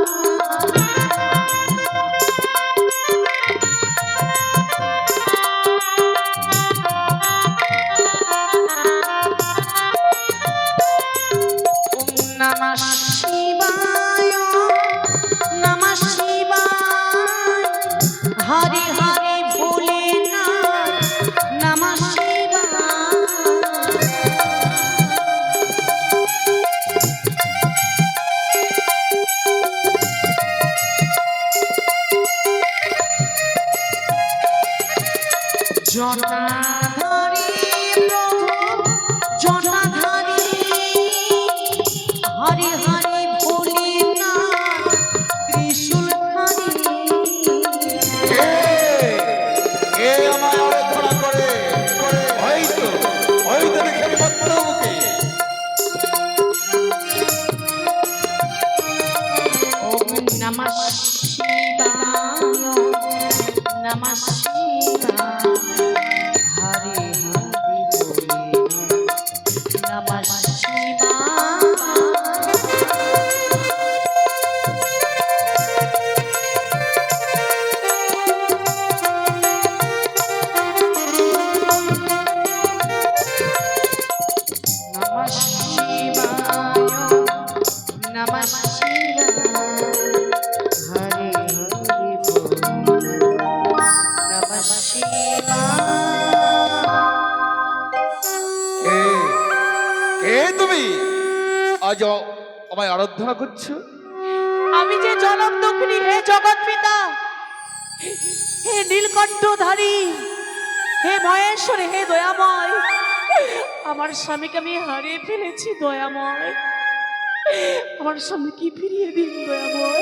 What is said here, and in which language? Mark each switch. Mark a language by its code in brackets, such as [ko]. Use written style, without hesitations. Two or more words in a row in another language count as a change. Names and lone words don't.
[sa] নমঃ শিবায়, নমঃ শিবায়, হরে হরে ভোলেনাথ নমঃ শিবায়। জটাধারী প্রভু জটাধারী, হরে হরে ভোলেনাথ ত্রিশূলধারী। [bn] কে আমার আরাধনা করে? হয়তো হয়তো দেখে আমি মত্ত মুখে। [sa] ওম নমঃ শিবায়, নমঃ শিবায়, হরে হরে ভোলেনাথ নমঃ শিবায়। নমঃ শিবায়, নমঃ শিবায়, হরে হরে ভোলেনাথ নমঃ শিবায়। [bn] কে কে তুমি আজ আমায় আরাধনা করছো? আমি যে জনমদুখিনী, হে জগৎ পিতা, হে নীলকণ্ঠধারী, হে মহেশ্বরী, হে দয়াময়, আমার স্বামীকে আমি হারিয়ে ফেলেছি দয়াময়, আমার স্বামীকে ফিরিয়ে দিন দয়াময়,